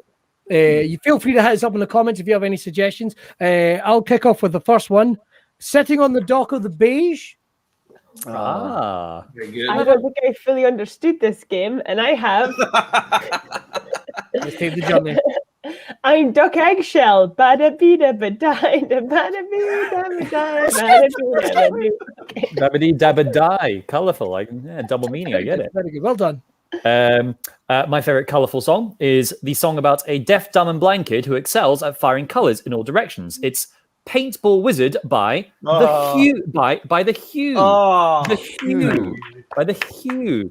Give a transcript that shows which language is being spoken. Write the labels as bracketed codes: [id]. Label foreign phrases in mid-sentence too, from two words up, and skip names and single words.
[en] You feel free to hit us up in the comments if you have any suggestions. I'll kick off with the first one. Sitting on the Dock of the Beige. Ah. Very good. I don't think I fully understood this game, and I have. Let's take the journey. I'm Duck Eggshell. Bada bida badai da bada bida badai bada bida bada. Dabbity dabba die. Colourful. Double meaning. I get it. Very good. Well done. My favorite colorful song is the song about a deaf, dumb, and blind kid who excels at firing colors in all directions. It's "Paintball Wizard" by the Hue. By the Hue. The Hue. By the Hue.